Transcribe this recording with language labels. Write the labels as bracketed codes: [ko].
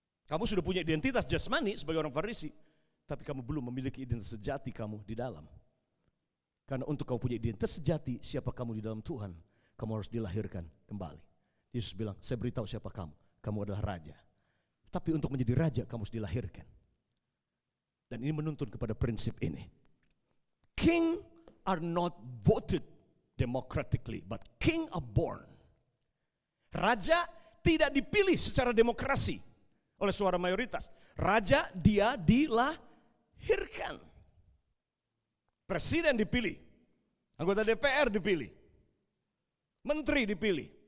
[id] Kamu sudah punya identitas jasmani sebagai orang Farisi, tapi kamu belum memiliki identitas sejati kamu di dalam. Karena untuk kamu punya identitas sejati, siapa kamu di dalam Tuhan, kamu harus dilahirkan kembali. Yesus bilang, saya beritahu siapa kamu, kamu adalah raja. Tapi untuk menjadi raja, kamu harus dilahirkan. Dan ini menuntun kepada prinsip ini. [en] King are not voted democratically, but king are born. [id] Raja tidak dipilih secara demokrasi oleh suara mayoritas. Raja dia dilahirkan. Presiden dipilih. Anggota DPR dipilih. Menteri dipilih.